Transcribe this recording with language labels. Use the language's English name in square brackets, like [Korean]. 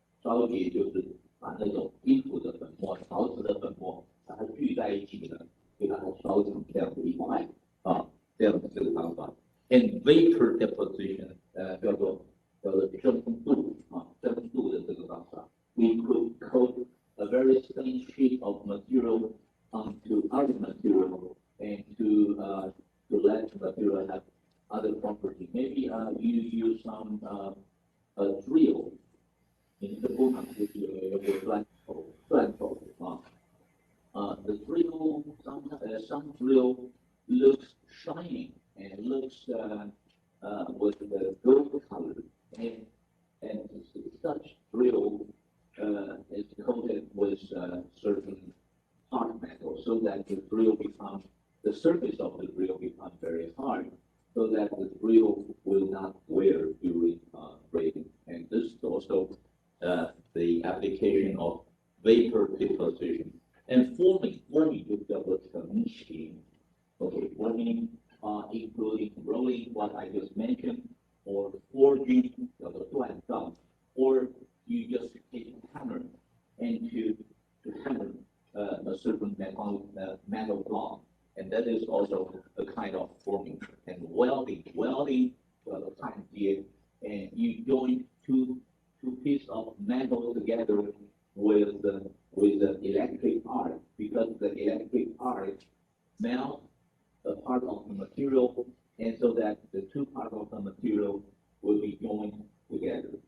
[Chinese] 烧结就是把那种金属的粉末、陶瓷的粉末，把它聚在一起呢，就把它烧成这样的一块啊，这样的这个方法。 [English] And vapor deposition， [Chinese] 叫做蒸镀啊，蒸镀的这个方法。 [English] We could coat a very thin sheet of material onto other material and to let the material have other properties. Maybe you use some a drill. [Chinese] 你的工厂就是有个钻头啊， [English] the drill some drill looks shiny and looks with the gold color and such drill is coated with certain hard metal so that the surface of the drill becomes very hard so that the drill will not wear during braiding. And this is also the application of vapor deposition. And forming [Chinese] 就叫做成型。 [English] Okay, forming including rolling, what I just mentioned, or forging, [Chinese] 叫做锻造, [English] or you just take a hammer and to hammer a certain metal block. And that is also a kind of forming. And welding, [Chinese] 叫做焊接, [English] and you join two pieces of metal together with the electric arc, because the electric arc melts a part of the material, and so that the two parts of the material will be joined together.